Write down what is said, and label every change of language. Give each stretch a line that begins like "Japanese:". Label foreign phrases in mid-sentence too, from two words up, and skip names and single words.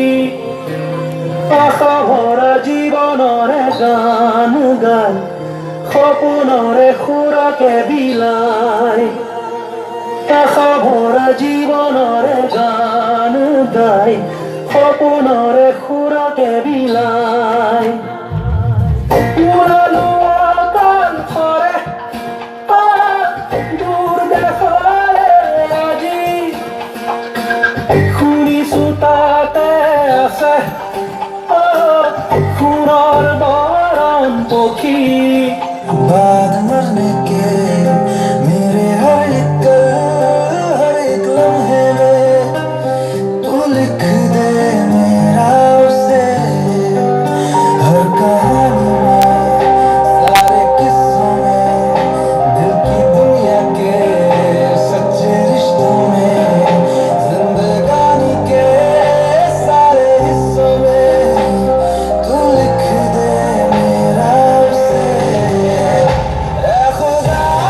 Assamese: আশা ভৰা জীৱনৰে গান গাই সপোনৰে সুৰকে বিলাই আশা ভৰা জীৱনৰে গান গাই সপোনৰে সুৰকে বিলাই পুৰালো কাল ঘৰে দূৰ দেখলে আজি শুনিছো তাতে আছে খুনৰ বৰণ পক্ষী
Hindi: बाद मरने के मेरे हर एक लम्हे में तू लिख दे मेरा उसे हर कहानी में सारे किस्सों में दिल की दुनिया के सच्चे रिश्तों में जिंदगानी के सारे हिस्सों में तू लिख दे मेरा उसे ऐ खुदा